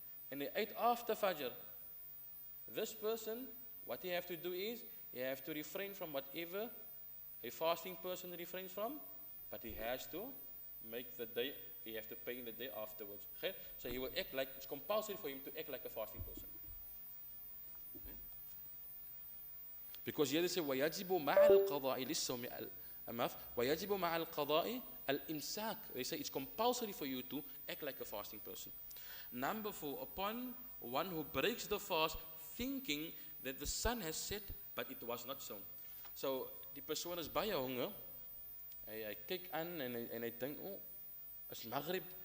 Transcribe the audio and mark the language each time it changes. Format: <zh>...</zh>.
<en>And he ate after Fajr. This person, what he have to do is, he have to refrain from whatever a fasting person refrains from, but he has to make the day, he have to pay in the day afterwards. Okay? So he will act like, it's compulsory for him to act like a fasting person. Okay? Because here they say,</en> <ar>وَيَجِبُ مَعَ الْقَضَاءِ لِلصَّوْمِ وَيَجِبُ مَعَ الْقَضَاءِ الْإِمْسَاكِ.</ar> <en>They say it's compulsory for you to act like a fasting person. Number 4, upon one who breaks the fast thinking that the sun has set, but it was not so.</en> <af>So, die persoon is baie honger, hy kyk aan en hy dink, oh, is Maghrib.</af>